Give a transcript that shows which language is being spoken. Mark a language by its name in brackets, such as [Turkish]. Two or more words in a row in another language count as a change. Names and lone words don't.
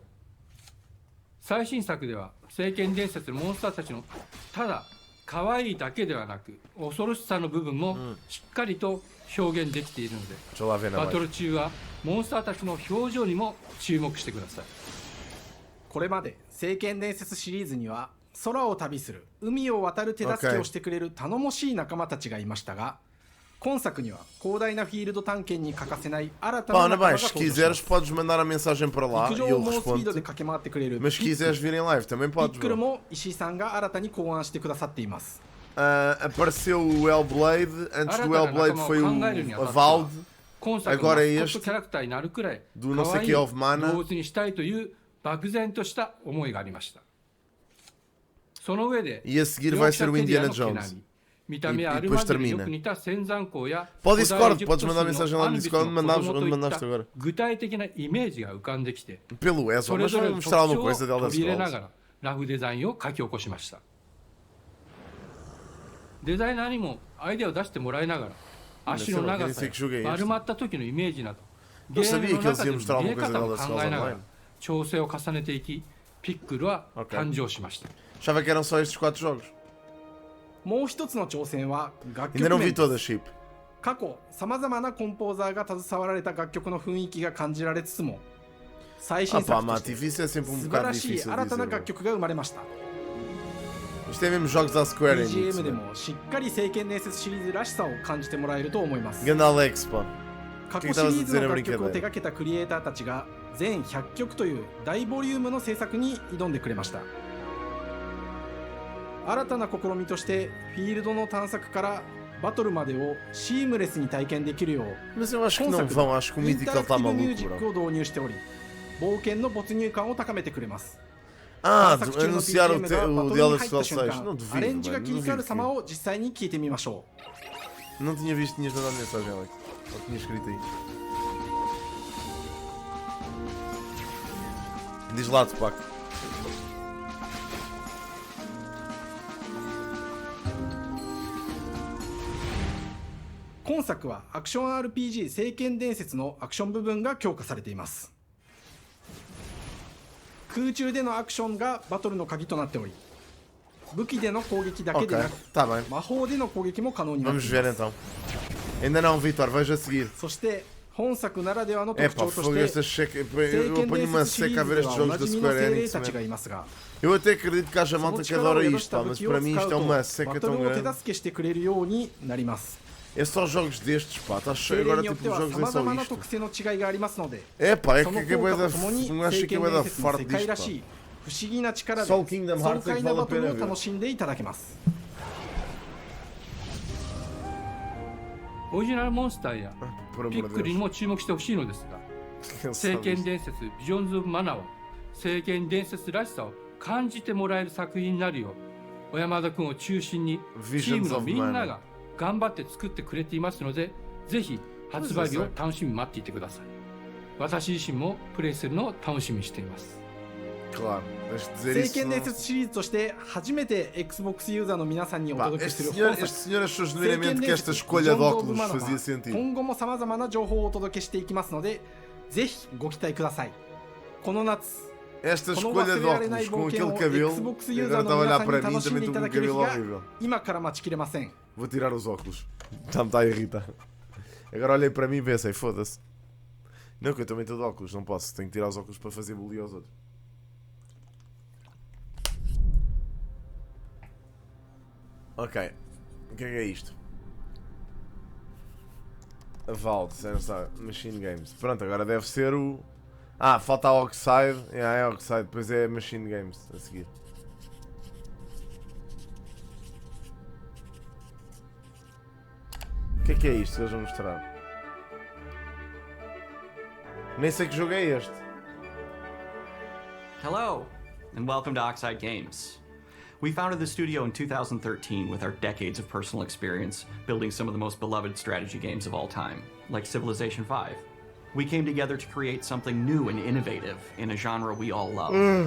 [Japanese] 最新作では聖剣伝説のモンスターたちのただ可愛いだけではなく恐ろしさの部分もしっかりと表現できているので、バトル中はモンスターたちの表情にも注目してください。これまで聖剣伝説シリーズには空を旅する海を渡る手助けをしてくれる頼もしい仲間たちがいましたが、今作には広大なフィールド探検に欠かせない新たな [Portuguese] Pá, [Japanese] 仲間 [Portuguese] bem, [Japanese] が [Portuguese] se [Japanese] 登場し [Portuguese] quiseres [Japanese] ます。 [Portuguese] podes mandar a mensagem para lá [Japanese] 陸 [Portuguese] e [Japanese] 上 [Portuguese] eu [Japanese] を猛スピード [Portuguese] respondo. [Japanese] で駆け回ってくれる [Portuguese] Mas se quiseres vir em live também [Japanese] ピ [Portuguese] podes. [Japanese] ックルも石井さんが新たに考案してくださっています。 [Portuguese] Apareceu o Hellblade, antes do Hellblade foi o Avald, agora é este, do não sei que of Mana. [Japanese] 動物にしたいという漠然とした思いがありました。その上で [Portuguese] E a seguir vai ser o Indiana Jones. [Japanese] 見た目はアルマジェによく似た仙山港や [Portuguese] Pode Discord, podes mandar mensagem lá no Discord onde mandaste agora. [Japanese] 具体的なイメージが浮かんできて、 [Portuguese] Pelo Ezra, [Japanese] それ [Portuguese] mas [Japanese] ぞれ [Portuguese] vamos [Japanese] の [Portuguese] mostrar [Japanese] 特 [Portuguese] alguma [Japanese] 徴を [Portuguese] coisa de Elder [Japanese] 取り入れなが [Portuguese] Scrolls. [Japanese] らラフデザインを書き起こしました。デザイナーにもアイデアを出してもらいながら足の長さや丸まった時のイメージなどゲームの中での見え方を考えながら調整を重ねていき、ピックルは誕生しました。 [Portuguese] Achava que eram só estes 4 jogos. [Japanese] もう一つの挑戦は楽 [Portuguese] Ainda [Japanese] 曲 [Portuguese] não vi [Japanese] 面で [Portuguese] todas, [Japanese] す。 [Portuguese] Chip. [Japanese] 過去さまざまなコンポーザーが携わられた楽曲の雰囲気が感じられつつも、最新 [Portuguese] Ah pá, [Japanese] 作と [Portuguese] mate, [Japanese] して [Portuguese] difícil é sempre [Japanese] 素晴 [Portuguese] bocado [Japanese] らしい [Portuguese] difícil [Japanese] 新 [Portuguese] de [Japanese] たな [Portuguese] dizer. [Japanese] 楽曲が生まれました。 [Portuguese] Isto é mesmo jogos da Square Enix. [Japanese] BGM でもしっかり聖剣伝説シリーズらしさを感じてもらえると思います。 [Portuguese] Ganda Alex, pá. [Japanese] 過去シリーズの楽曲を手掛けたクリエイターたちが全100曲という大ボリュームの制作に挑んでくれました。新たな試みとしてフィールドの探索からバトルまでをシームレスに体験できるよう、 [Portuguese] Mas eu acho que não vão, acho que o [Japanese] インタ [Portuguese] Mythical [Japanese] ラクテ [Portuguese] está [Japanese] ィブミュー [Portuguese] maluco, [Japanese] ジック [Portuguese] bro. [Japanese] を導入しており、冒険の没入感を高めてくれます。 [Portuguese] Ah, [Japanese] 探索中の [Portuguese] anunciar [Japanese] BGM が [Portuguese] o [Japanese] バト [Portuguese] The [Japanese] ルに [Portuguese] Elder [Japanese] 入った [Portuguese] Scrolls [Japanese] 瞬 [Portuguese] 6. [Japanese] 間 [Portuguese] Não [Japanese] アレ [Portuguese] duvido, [Japanese] ンジが [Portuguese] velho. [Japanese] 切 [Portuguese] Não [Japanese] り替わ [Portuguese] duvido [Japanese] る [Portuguese] que... [Japanese] 様を実際に聞いてみましょう。 [Portuguese] Não tinha visto, tinhas mandado mensagem, Alex. Ou tinha escrito aí. Diz lá, Tupac. [Japanese] 今作はアクション RPG 聖剣伝説のアクション部分が強化されています。空中でのアクションがバトルの鍵となっており、武器での攻撃だけでな [Portuguese] Ok, [Japanese] く、 [Portuguese] está bem. [Japanese] 魔法での攻撃も可能になって [Portuguese] Vamos [Japanese] いま [Portuguese] ver [Japanese] す。 [Portuguese] então. Ainda não, Vitor, veja a seguir. [Japanese] そして本作ならではの [Portuguese] É [Japanese] 特 [Portuguese] pá, [Japanese] 徴と [Portuguese] fogo [Japanese] して [Portuguese] esta checa. [Japanese] 聖 [Portuguese] Eu [Japanese] 剣 [Portuguese] ponho [Japanese] 伝 [Portuguese] uma [Japanese] 説シリ [Portuguese] seca a [Japanese] ー [Portuguese] ver [Japanese] ズで [Portuguese] estes [Japanese] はお [Portuguese] jogos [Japanese] な [Portuguese] da [Japanese] じみの [Portuguese] Square [Japanese] 精霊 [Portuguese] Enix. [Japanese] たちが [Portuguese] Man. [Japanese] いますが、 [Portuguese] Eu até acredito que haja [Japanese] その [Portuguese] malta que [Japanese] 力を [Portuguese] adora [Japanese] 宿 [Portuguese] isto, [Japanese] した [Portuguese] pá, [Japanese] 武 [Portuguese] mas [Japanese] 器を [Portuguese] para mim [Japanese] 使 [Portuguese] isto é [Japanese] う [Portuguese] uma [Japanese] と [Portuguese] seca [Japanese] バト [Portuguese] tão [Japanese] ルを手 [Portuguese] grande. [Japanese] 助けしてくれるようになります。 [Portuguese] É só jogos destes, pá, está [Japanese] 精 [Portuguese] cheio [Japanese] 霊 [Portuguese] agora [Japanese] によっ [Portuguese] tipo [Japanese] ては [Portuguese] jogos [Japanese] さ [Portuguese] é [Japanese] まざ [Portuguese] só [Japanese] まな [Portuguese] isto. [Japanese] 特性の違いがありますので、 [Portuguese] É pá, é [Japanese] そ [Portuguese] que [Japanese] の [Portuguese] acabei [Japanese] 効果 [Portuguese] da. [Japanese] とともに [Portuguese] Não acho [Japanese] 聖 [Portuguese] que [Japanese] 剣 [Portuguese] acabei [Japanese] 伝 [Portuguese] da [Japanese] 説の [Portuguese] farto [Japanese] 世界 [Portuguese] disto, [Japanese] ら [Portuguese] pá. [Japanese] しい不思議な力で [Portuguese] Só o Kingdom [Japanese] 爽 [Portuguese] Hearts é [Japanese] 快 [Portuguese] que [Japanese] な [Portuguese] vale [Japanese] バ [Portuguese] a [Japanese] トル [Portuguese] pena [Japanese] を [Portuguese] ver. [Japanese] 楽しんでいただけます。オリジナルモンスターや [Portuguese] Por amor [Japanese] ピ [Portuguese] de [Japanese] ックルに [Portuguese] Deus. [Japanese] も注目してほしいのですが、 [Portuguese] Cansado [Japanese] 聖剣 [Portuguese] disto. [Japanese] 伝説ビジョンズ・オブ・マナーは聖剣伝説らしさを感じてもらえる作品になるよう小山田君を中心にチームのみんなが頑張って作ってくれていますので、ぜひ発売日を楽しみに待っていてください。私自身もプレイするのを楽しみにしています。 [Portuguese] Claro, tens de dizer [Japanese] 聖 [Portuguese] isso. [Japanese] 剣伝説シリーズとして初めて Xbox ユーザーの皆さんにお [Portuguese] Pá, [Japanese] 届けしている [Portuguese] este [Japanese] 本 [Portuguese] senhor [Japanese] 作 [Portuguese] achou genuinamente que esta escolha de óculos fazia sentido. [Japanese] 今後も様々な情報をお届けしていきますのでぜひご期待ください。この夏 [Portuguese] Esta [Japanese] この [Portuguese] escolha [Japanese] 忘 [Portuguese] de [Japanese] れられない [Portuguese] óculos [Japanese] 冒 [Portuguese] com [Japanese] 険 [Portuguese] aquele [Japanese] を [Portuguese] cabelo, [Japanese] Xbox [Portuguese] e [Japanese] ユーザー [Portuguese] agora [Japanese] の [Portuguese] estava a [Japanese] 皆 [Portuguese] olhar [Japanese] さん [Portuguese] para [Japanese] に [Portuguese] mim [Japanese] 楽しん [Portuguese] também [Japanese] でい [Portuguese] estou [Japanese] た [Portuguese] com [Japanese] だ [Portuguese] o [Japanese] ける日 [Portuguese] cabelo [Japanese] が [Portuguese] horrível. [Japanese] 今から待ちきれません。 [Portuguese] Vou tirar os óculos. Já me está a irritar. Agora olhei para mim e pensei, foda-se. Não, que eu também estou de óculos, não posso. Tenho que tirar os óculos para fazer bullying aos outros. Ok. O que é isto? A Valve, Machine Games. Pronto, agora deve ser o... Ah, falta a Oxide. É Oxide, depois é Machine Games a seguir. O que é isto que eles vão mostrar? Nem sei que jogo é este. [English] Hello, and welcome to Oxide Games. We founded the studio in 2013 with our decades of personal experience building some of the most beloved strategy games of all time, like Civilization V. We came together to create something new and innovative in a genre we all love.